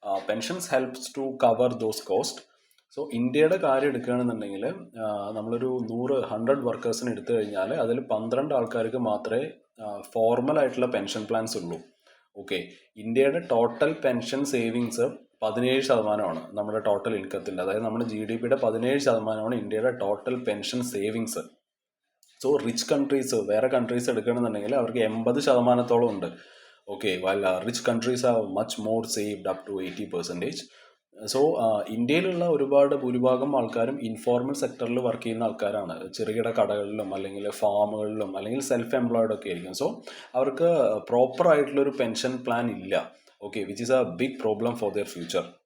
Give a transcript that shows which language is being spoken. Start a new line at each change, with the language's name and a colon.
English: Pensions helps to cover those cost.
Malayalam: ഇന്ത്യയുടെ കാര്യം എടുക്കുകയാണെന്നുണ്ടെങ്കിൽ നമ്മളൊരു 100 വർക്കേഴ്സിന് എടുത്തു കഴിഞ്ഞാൽ അതിൽ 12 ആൾക്കാർക്ക് മാത്രമേ ഫോർമൽ ആയിട്ടുള്ള പെൻഷൻ പ്ലാൻസ് ഉള്ളൂ. ഇന്ത്യയുടെ ടോട്ടൽ പെൻഷൻ സേവിങ്സ് 17% നമ്മുടെ ടോട്ടൽ ഇൻകത്തിൻ്റെ, അതായത് നമ്മുടെ GDP 17% ഇന്ത്യയുടെ total pension savings. Rich countries, വേറെ കൺട്രീസ് എടുക്കണമെന്നുണ്ടെങ്കിൽ അവർക്ക് 80% ഉണ്ട്.
English: while rich countries have much more saved up to 80%.
Malayalam: ഇന്ത്യയിലുള്ള ഭൂരിഭാഗം ആൾക്കാരും ഇൻഫോർമൽ സെക്ടറിൽ വർക്ക് ചെയ്യുന്ന ആൾക്കാരാണ്. ചെറുകിട കടകളിലും അല്ലെങ്കിൽ ഫാമുകളിലും അല്ലെങ്കിൽ സെൽഫ് എംപ്ലോയിഡ് ഒക്കെ ആയിരിക്കും. അവർക്ക് പ്രോപ്പർ ആയിട്ടുള്ളൊരു പെൻഷൻ പ്ലാൻ ഇല്ല.
English: Which is a big problem for their future.